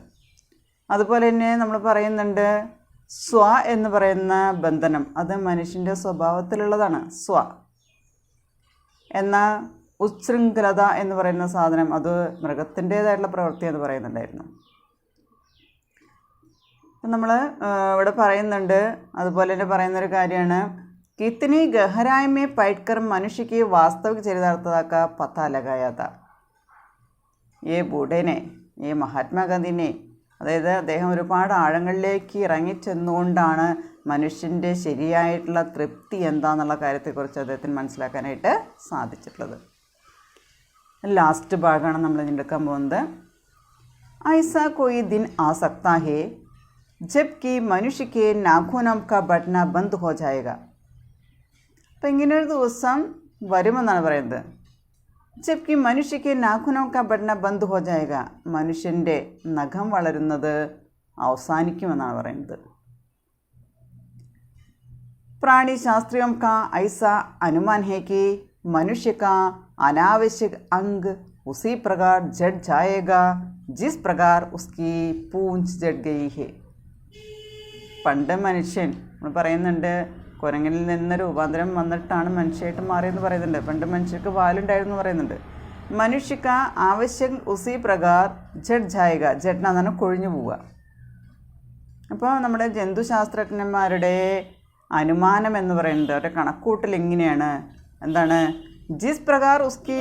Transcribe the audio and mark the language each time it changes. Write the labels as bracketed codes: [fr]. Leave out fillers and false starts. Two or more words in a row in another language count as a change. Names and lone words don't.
[ml] അതുപോലെ തന്നെ നമ്മൾ പറയുന്നുണ്ട്, സ്വ എന്ന് പറയുന്ന ബന്ധനം അത് മനുഷ്യൻ്റെ സ്വഭാവത്തിലുള്ളതാണ്. സ്വ എന്ന ഉച്ഛൃംഖലത എന്ന് പറയുന്ന സാധനം അത് മൃഗത്തിൻ്റേതായിട്ടുള്ള പ്രവൃത്തി എന്ന് പറയുന്നുണ്ടായിരുന്നു. അപ്പം നമ്മൾ ഇവിടെ പറയുന്നുണ്ട്, അതുപോലെ തന്നെ പറയുന്നൊരു കാര്യമാണ്, [hi] कितनी गहराई में बैठकर मनुष्य की वास्तविक चरितार्थता का पता लगाया था. ये बूढ़े ने, ये [ml] മഹാത്മാഗാന്ധിനെ, അതായത് അദ്ദേഹം ഒരുപാട് ആഴങ്ങളിലേക്ക് ഇറങ്ങിച്ചെന്നുകൊണ്ടാണ് മനുഷ്യൻ്റെ ശരിയായിട്ടുള്ള തൃപ്തി എന്താണെന്നുള്ള കാര്യത്തെക്കുറിച്ച് അദ്ദേഹത്തിന് മനസ്സിലാക്കാനായിട്ട് സാധിച്ചിട്ടുള്ളത്. ലാസ്റ്റ് ഭാഗമാണ് നമ്മൾ എടുക്കാൻ പോകുന്നത്. [hi] ऐसा कोई दिन आ सकता है जबकि मनुष्य के नाखूनों का बढ़ना बंद हो जाएगा. [ml] അപ്പം ഇങ്ങനൊരു ദിവസം വരുമെന്നാണ് പറയുന്നത്. [hi] जबकि मनुष्य के नाखूनों का बढ़ना बंद हो जाएगा, [ml] മനുഷ്യൻ്റെ നഖം വളരുന്നത് അവസാനിക്കുമെന്നാണ് പറയുന്നത്. [hi] प्राणी शास्त्रियों का ऐसा अनुमान है कि मनुष्य का अनावश्यक अंग उसी प्रकार जड़ जाएगा जिस प्रकार उसकी पूंछ जड़ गई है. [ml] പണ്ട് മനുഷ്യൻ പറയുന്നുണ്ട്, കുരങ്ങനിൽ നിന്ന് രൂപാന്തരം വന്നിട്ടാണ് മനുഷ്യമായിട്ട് മാറിയെന്ന് പറയുന്നുണ്ട്. പണ്ട് മനുഷ്യർക്ക് വാലുണ്ടായിരുന്നു പറയുന്നുണ്ട്. മനുഷ്യക്ക് ആവശ്യം [hi] उसी प्रकार जड़ जाएगा, [ml] ജഡ് എന്ന് പറഞ്ഞാൽ കൊഴിഞ്ഞു പോവുക. അപ്പോൾ നമ്മുടെ ജന്തുശാസ്ത്രജ്ഞന്മാരുടെ അനുമാനം എന്ന് പറയുന്നത്, അവരുടെ കണക്കൂട്ടൽ എങ്ങനെയാണ്, എന്താണ്, [hi] जिस प्रकार उसकी